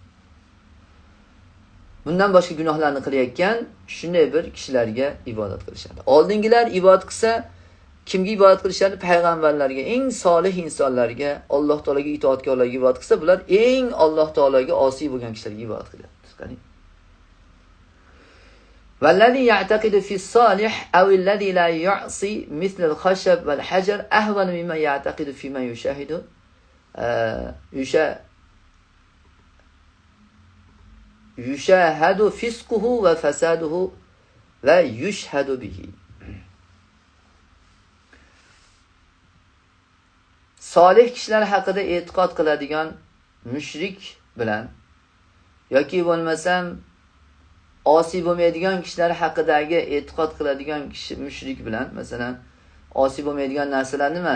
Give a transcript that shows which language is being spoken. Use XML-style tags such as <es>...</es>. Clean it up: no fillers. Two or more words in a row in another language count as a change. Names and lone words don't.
<uz>Bundan boshqa gunohlarni qilayotgan shunday bir kishilarga ibodat qilishadi. Oldingilar ibodat qilsa, kimga ibodat qilishadi? Payg'ambarlarga, eng solih insonlarga, Alloh taolaga itoatkorlarga ibodat qilsa, bular eng Alloh taolaga osiy bo'lgan kishilarga ibodat qiladi.</uz> <ar>Qani. والذي يعتقد في الصالح أو الذي لا يعصي مثل الخشب والحجر أهون مما يعتقد فيمن يشاهد يشاهد فسقه وفساده ويشهد به.</ar> <uz>Solih kishilar haqida e'tiqod qiladigan mushrik bilan yoki bo'lmasam osiy bo'lmaydigan kishilar haqidagi e'tiqod qiladigan kishi mushrik bilan, masalan, osiy bo'lmaydigan narsalar nima?</uz>